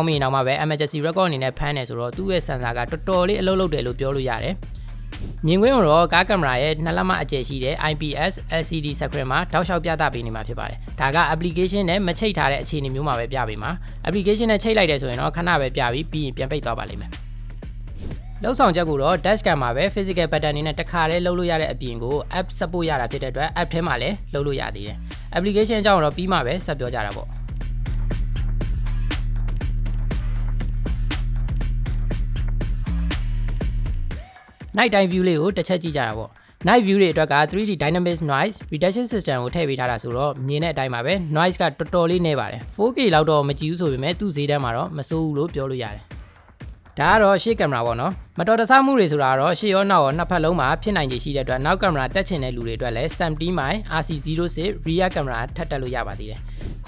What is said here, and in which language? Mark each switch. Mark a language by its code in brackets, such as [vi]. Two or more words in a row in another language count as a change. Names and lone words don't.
[my] မိရင်တော့မှပဲ [en] emergency record [my] အနေနဲ့ဖမ်းတယ်ဆိုတော့သူ့ရဲ့ sensor ကတော်တော်လေးအလုပ်လုပ်တယ်လို့ပြောလို့ရတယ်မြင်ကွင်းတော့ကားကင်မရာရဲ့နှစ်လက်မအကျယ်ရှိတဲ့ [en] IPS LCD screen [my] မှာတောက်လျှောက်ပြသပေးနေမှာဖြစ်ပါတယ်ဒါက application နဲ့မချိတ်ထားတဲ့အခြေအနေမျိုးမှာပဲပြပေးမှာ application နဲ့ချိတ်လိုက်တယ်ဆိုရင်တော့ခဏပဲပြပြီးရင်ပြန်ပိတ်သွားပါလိမ့်မယ်လောက်ဆောင်ချက်ကိုတော့ dashcam မှာပဲ [en] physical pattern [my] နေနဲ့တစ်ခါတည်းလုပ်လို့ရတဲ့အပြင်ကို [en] app support [my] ရတာဖြစ်တဲ့အတွက် app ထဲမှာလည်းလုပ်လို့ရသေးတယ် application အကြောင်းတော့ပြီးမှပဲဆက်ပြောကြတာပေါ့ [en] night time view [my] လေးကိုတစ်ချက်ကြည့်ကြတာပေါ့ [en] night view [my] တွေအတွက်က [en] 3D dynamic noise reduction system [my] ကိုထည့်ပေးထားတာဆိုတော့မြင်တဲ့အတိုင်းပါပဲ noise ကတော်တော်လေးနည်းပါတယ် 4K လောက်တော့မကြည့်ဘူးဆိုပေမဲ့သူ့ဈေးတန်းမှာတော့မစိုးဘူးလို့ပြောလို့ရတယ်ဒါကတော့ရှေ့ကင်မရာပေါ့နော်မတော်တဆ မှုတွေဆိုတာတော့ရှေ့ရောနောက်ရောနှစ်ဖက်လုံးမှာဖြစ်နိုင်ခြေရှိတဲ့အတွက်နောက်ကင်မရာတက်ချင်တဲ့လူတွေအတွက်လည်း 70mm RC06 [en] rear camera [my] ထပ်တက်လို့ရပါသေးတယ်ခု